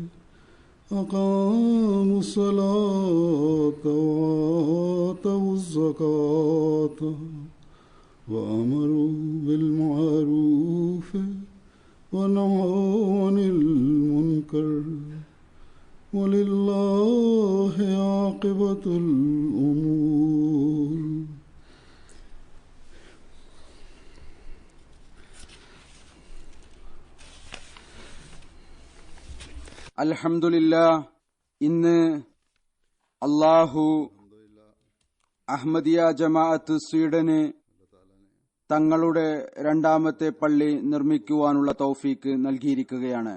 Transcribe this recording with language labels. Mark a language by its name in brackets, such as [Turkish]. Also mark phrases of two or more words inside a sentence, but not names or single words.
[Arabic] أقاموا الصلاة وآتوا الزكاة وأمروا بالمعروف ونهوا عن المنكر ولله عاقبة الأمور. [Malayalam] അൽഹംദുലില്ലാ. ഇന്ന് അല്ലാഹു അഹ്മദിയ ജമാഅത്ത് സ്വീഡന് തങ്ങളുടെ രണ്ടാമത്തെ പള്ളി നിർമ്മിക്കുവാനുള്ള തൗഫീക്ക് നൽകിയിരിക്കുകയാണ്.